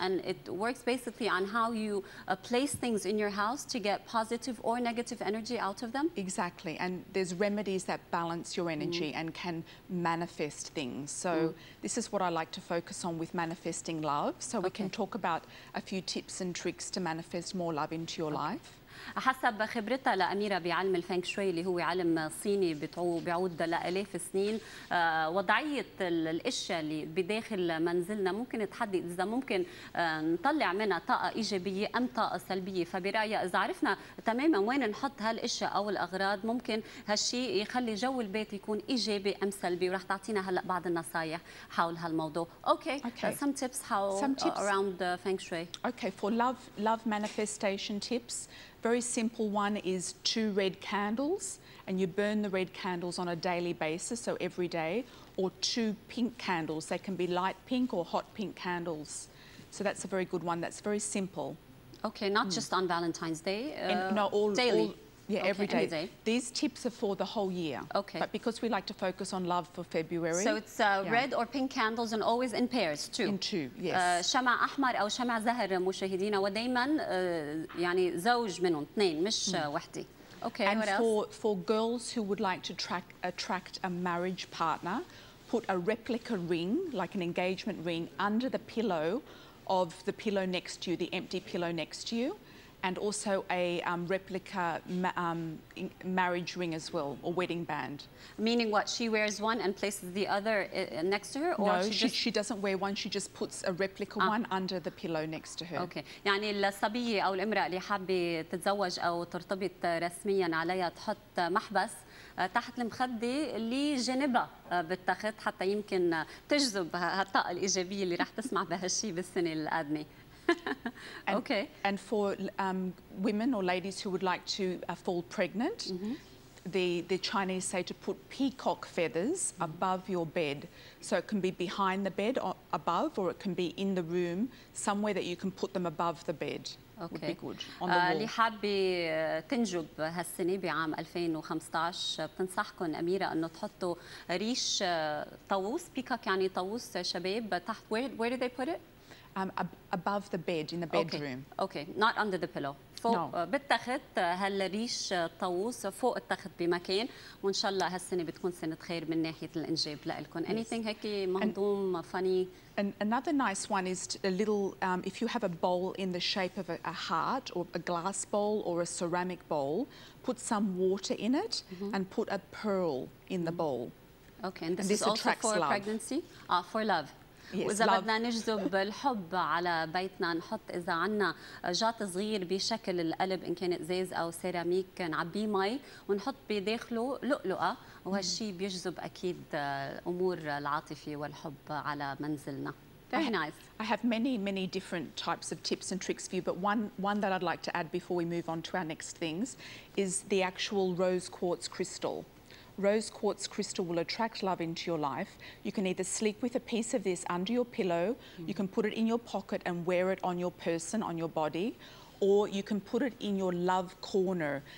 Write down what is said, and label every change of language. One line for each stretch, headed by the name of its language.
English: And it works basically on how you place things in your house to get positive or negative energy out of them. Exactly. And there's remedies that balance your energy and can manifest things. So this is what I like to focus on with manifesting love. So we can talk about a few tips and tricks to manifest more love into your life.
Arabic: حسب خبرتها لأميرة بعلم الفeng shui اللي هو علم صيني بيعود لآلاف السنين، وضعية الأشياء اللي بداخل منزلنا ممكن تحدد إذا ممكن نطلع منها طاقة إيجابية أم طاقة سلبية. فبرأيها إذا عرفنا تماما وين نحط هالأشياء أو الأغراض ممكن هالشيء يخلي جو البيت يكون إيجابي أم سلبي. وراح تعطينا هلا بعض النصائح حول هالموضوع.
English: Okay. Some tips around feng shui. Okay, for love manifestation tips. Very simple one is 2 red candles, and you burn the red candles on a daily basis, so every day, or 2 pink candles. They can be light pink or hot pink candles. So that's a very good one. That's very simple. Okay, not just on Valentine's Day. No, daily. Every day. These tips are for the whole year. Okay. But because we like to focus on love for February. So it's red or pink candles and always in pairs too. In 2, yes.
Arabic: شمع أحمر أو شمع زهر مشاهدينا ودايما يعني زوج منهم 2 مش وحدة.
English: Okay. And what else? for girls who would like to attract a marriage partner, put a replica ring, like an engagement ring, under the pillow of the pillow next to you, the empty pillow next to you. And also a replica marriage ring as well, or wedding band. Meaning what? She wears one and places the other next to her? Or no, she doesn't wear one. She just puts a replica one under the pillow next to her. Okay.
Arabic: يعني الصبية أو الامرأة اللي حابة تتزوج أو ترتبط رسميا عليها تحط محبس تحت المخدة اللي جانبها بتاخد حتى يمكن تجذب هالطاقة الإيجابية اللي رح تسمع بهالشيء بالسنة القادمة.
English: Okay. And for women or ladies who would like to fall pregnant, the Chinese say to put peacock feathers above your bed. So it can be behind the bed or above, or it can be in the room, somewhere that you can put them above the bed. Okay. Would be good on the wall.
Arabic: اللي حابة تنجب هالسنة بعام 2015 بتنصحكم أميرة أنه تحطوا ريش طاووس. peacock يعني طاووس شباب تحت.
English: Where do they put it? Above the bed, in the bedroom. Okay, not under the pillow.
Arabic: فوق بالتخت هالريش طاووس فوق التخت بمكان، وإن شاء الله هالسنة بتكون سنة خير من ناحية الإنجاب لإلكم.
English: Anything
Arabic: هيك مهضوم
English: funny? And another nice one is a little, if you have a bowl in the shape of a heart, or a glass bowl or a ceramic bowl, put some water in it and put a pearl in the bowl. Okay, and this is also for pregnancy? For love.
Arabic: وإذا بدنا نجذب الحب على بيتنا نحط إذا عنا جاط صغير بشكل القلب إن كان إزاز أو سيراميك نعبيه مي ونحط بداخله لؤلؤة وهالشيء بيجذب أكيد أمور العاطفة والحب على منزلنا.
English: Very nice. I have many different types of tips and tricks for you, but one that I'd like to add before we move on to our next things is the actual rose quartz crystal. Rose quartz crystal will attract love into your life. You can either sleep with a piece of this under your pillow, you can put it in your pocket and wear it on your person, on your body, or you can put it in your love corner.